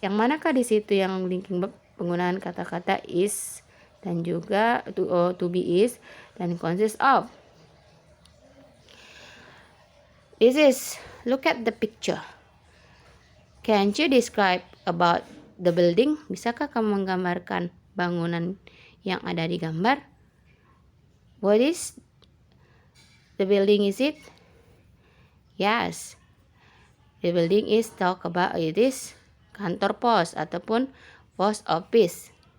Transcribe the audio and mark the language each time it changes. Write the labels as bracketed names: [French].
[Indonesian] Yang manakah di situ yang linking verb penggunaan kata-kata is dan juga to be is dan consists of. [English] This is, look at the picture. Can you describe about the building? [Indonesian] Bisakah kamu menggambarkan bangunan yang ada di gambar? [English] What is the building, is it? Yes. The building is talk about it is [Indonesian] kantor pos ataupun [English] post office.